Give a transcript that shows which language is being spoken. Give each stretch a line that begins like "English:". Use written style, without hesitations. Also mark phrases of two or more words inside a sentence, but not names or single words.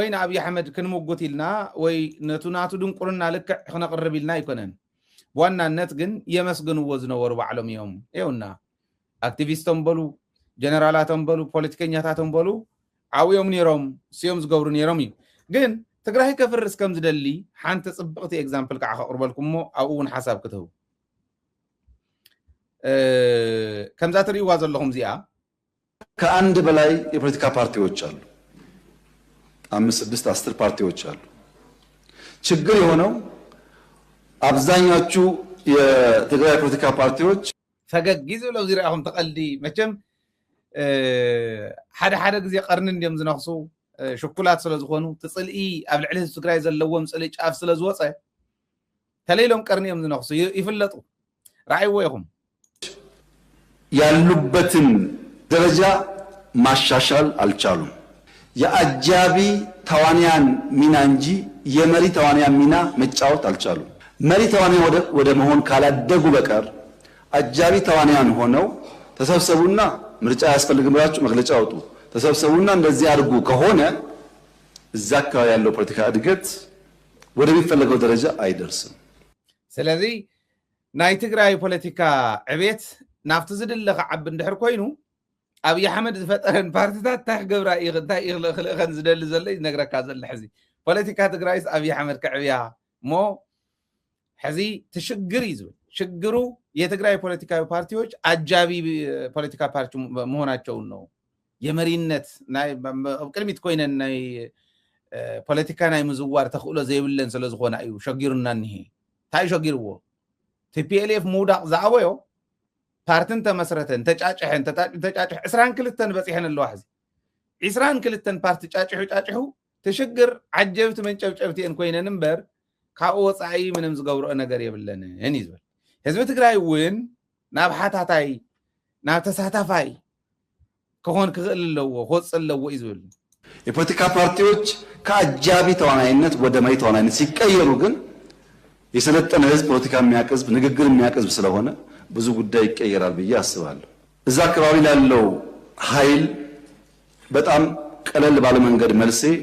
Tigrinya: ንኣብይ ኣሕመድ ክንምጉት ኢልና ወይ ነቱናቱ ድንቁርና ልክዕ ክነቕርብ ኢልና ኣይኮነን ብዋናነት ግን የመስግንዎ ዝነበሩ ባዕሎም እዮም ይውና ኣክቲቪስቶም በሉ ጀነራላቶም በሉ ፖለቲከኛታቶም በሉ ዓውዮም ነይሮም ሲዮም ዝገብሩ ነይሮም እዩ ግን ትግራይ ከፍርስ ከም ዝደሊ ሓንቲ ጽብቕቲ ኤግዛምፕል ከዓ ከቕርበልኩም ሞ ኣብኡ እውን ሓሳብ ክትህቡ ከምዛ ትርእይዋ ዘለኹም እዚኣ
Amharic: ከአንድ በላይ የፖለቲካ ፓርቲዎች አሉ 5 6 10 ፓርቲዎች አሉ ችግር የሆነው አብዛኛዎቹ የትግራይ ፖለቲካ ፓርቲዎች
Tigrinya: ፈገግ ይዝብለው ዝራእኹም ተቀልዲ መቸም ሓደ ጊዜ ቀርን እንዲም ዝነኽሱ ሽኩላት ስለ ዝኾኑ ትጽልኢ ኣብ ልዕሊ ህዝቢ ትግራይ ዘለዎም ጽልኢ ጫፍ ስለ ዝወፀ ተለይሎም ቀርኒዮም ዝነኽሱ ይፍለጡ ራእይዎ ይኹም
Amharic: ያሉበትን ደረጃ ማሻሻል አልቻሉም የአጃቢ ተዋንያን ሚና እንጂ የመሪ ተዋንያን ሚና መጫወት አልቻሉም መሪ ተዋንያን ወደ መሆን ካላደጉ በቀር አጃቢ ተዋንያን ሆነው ተሰብሰቡና ምርጫ ያስፈልግም ብላችሁ መግለጫ አውጡ ተሰብሰቡና እንደዚህ አድርጉ ከሆነ እዛ አካባቢ ያለው ፖለቲካ እድገት ወደሚፈለገው ደረጃ አይደርስም
Tigrinya: ስለዚህ ናይ ትግራይ ፖለቲካ ዕቤት ናፍቲ ዝድለኸ ዓብ እንድሕር ኮይኑ ኣብይ ኣሕመድ ዝፈጠረን ፓርቲታት እንታይ ገብራ እንታይ ይኽልእኸን ዝደሊ ዘሎ ይነግረካ ዘሎ ሕዚ ፖለቲካ ትግራይስ ኣብይ ኣሕመድ ከዕብያ ሞ ሕዚ ትሽግር እዩ ዝብል ሽግሩ
Amharic: የትግራይ ፖለቲካዊ ፓርቲዎች አጃቢ ፖለቲካ ፓርቲ መሆናቸውን ነው የመሪነት
Tigrinya: ናይ ቅድሚት ኮይነን ናይ ፖለቲካ ናይ ምዝዋር ተኽእሎ ዘይብለን ስለ ዝኾነ እዩ ሸጊሩና እንሄ እንታይ ሸጊርዎ TPLF ሙዳቕ ዝዓበዮ ፓርትን ተመስረተን ተጫጭሐን 22 በፂሐን ኣለዋ ሕዚ 22 ፓርቲ ጫጭሑ ትሽግር ዓጀብቲ መንጨብጨብቲአን ኮይነን እምበር ካብኡ ወፃኢ ምንም ዝገብርኦ ነገር የብለንን ይዝብል ህዝቢ ትግራይ እውን ናብ ሓታታይ ናብ ተሳታፋይ ከሆን ክኽእል ኣለዎ ክወፅእ ኣለዎ ይዝብል
Amharic: የፖለቲካ ፓርቲዎች ከአጃቢ ተዋናይነት ወደ መሪ ተዋናይነት ሲቀየሩ ግን የሰለጠነ ህዝብ ፖለቲካ የሚያቀዝብ ንግግር የሚያቀዝብ ስለሆነ ብዙ ጉዳይ ይቀየራል ብዬ አስባለሁ እዛ አካባቢ ላለው ኃይል በጣም ቀለል ባለ መንገድ መልሴ